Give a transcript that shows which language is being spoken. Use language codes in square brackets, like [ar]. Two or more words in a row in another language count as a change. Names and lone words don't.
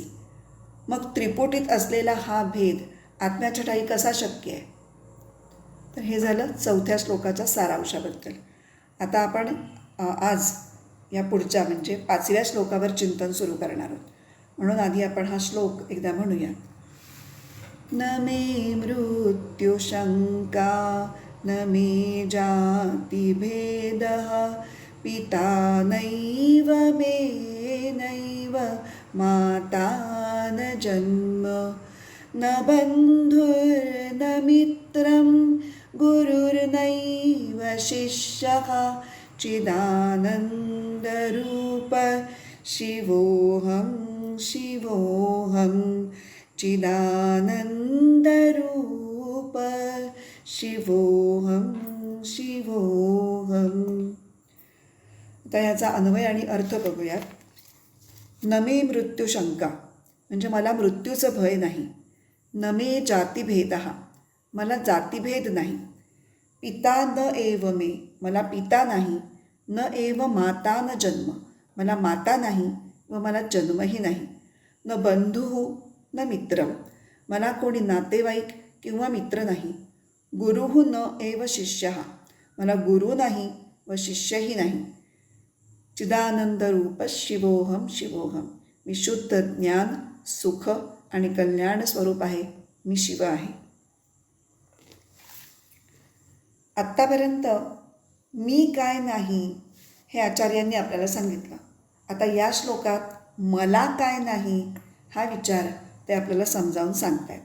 [mr] मग त्रिपुटीत असलेला हा भेद आत्म्याच्या ठायी कसा शक्य आहे? तर हे झालं चौथ्या श्लोकाच्या सारांशाबद्दल. आता आपण आज या पुढच्या म्हणजे 5व्या श्लोकावर चिंतन सुरू करणार आहोत. म्हणून आधी आपण हा श्लोक एकदा म्हणूया. [sa] न मे मृत्युशंका न मे जातिभेदः पिता नैव मे नैव माता न जन्म न बन्धुर्न मित्रं गुरुर्नैव शिष्यः चिदानन्दरूप शिवोऽहं शिवोऽहं चिदानन्दरूप शिवोऽहं शिवोऽहं. [mr] आता याचा अन्वय आणि अर्थ बघूयात. [sa] न मे मृत्युशंका [mr] म्हणजे मला मृत्यूचं भय नाही. [sa] न मे जातिभेदः [mr] मला जातिभेद नाही. [sa] पिता न एव मे [mr] मला पिता नाही. [sa] न एव माता न जन्म [mr] मला माता नाही व मला जन्मही नाही. [sa] न बंधुः न मित्रं [mr] मला कोणी नातेवाईक किंवा मित्र नाही. [sa] गुरुः न एव शिष्यः [mr] मला गुरु नाही व शिष्यही नाही. [sa] चिदानंदरूप शिवोऽहं शिवोऽहं [mr] मी शुद्ध ज्ञान, सुख आणि कल्याण स्वरूप आहे. मी शिव आहे. आत्तापर्यंत मी काय नाही हे आचार्यांनी आपल्याला सांगितलं. आता या श्लोकात मला काय नाही हा विचार ते आपल्याला समजावून सांगतायत.